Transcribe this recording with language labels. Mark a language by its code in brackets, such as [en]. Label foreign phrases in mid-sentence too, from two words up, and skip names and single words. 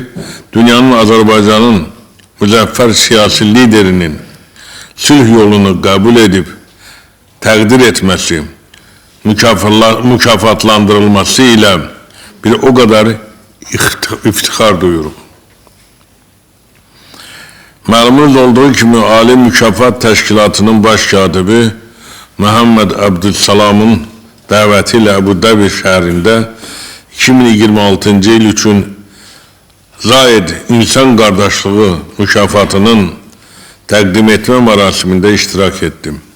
[tr] Dünyanın Azerbaycan'ın [az] müzəffər siyasi liderinin sülh yolunu [tr] kabul edip təqdir etmesi, mükafatlandırılması ile bir o kadar iftihar duyuruq. [az] Malumunuz olduğu kimi Ali Mükafat Təşkilatının baş katibi Muhammed Abdüssalam'ın dəvəti Abu Dhabi şəhərində 2026 yıl üçün Zayed İnsan Qardaşlığı mükafatının təqdim etmə mərasimində iştirak etdim.